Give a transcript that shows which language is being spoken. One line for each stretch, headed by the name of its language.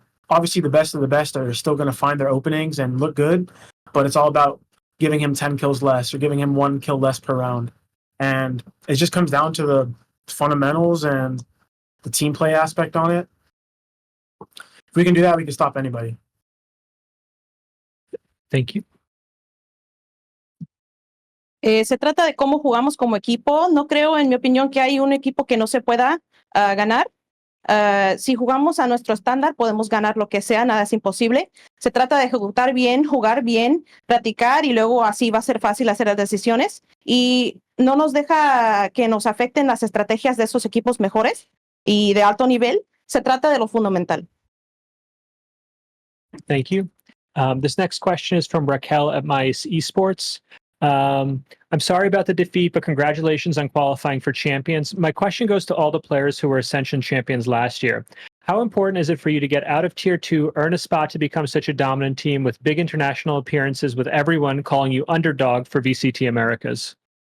English: Obviously the best of the best are still going to find their openings and look good, but it's all about giving him 10 kills less or giving him 1 kill less per round. And it just comes down to the fundamentals and the team play aspect on it. If we can do that, we can stop anybody. Thank you.
Spanish: Se trata de cómo jugamos como equipo. No creo, en mi opinión, que hay un equipo que no se pueda ganar. Si jugamos a nuestro estándar, podemos ganar lo que sea, nada es imposible. Se trata de ejecutar bien, jugar bien, practicar y luego así va a ser fácil hacer las decisiones. Y no nos deja que nos afecten las estrategias de esos equipos mejores y de alto nivel. Se trata de lo fundamental.
English: Thank you. This next question is from Raquel at Mice Esports. I'm sorry about the defeat, but congratulations on qualifying for champions. My question goes to all the players who were Ascension champions last year. How important is it for you to get out of Tier 2, earn a spot to become such a dominant team with big international appearances, with everyone calling you underdog for VCT Americas?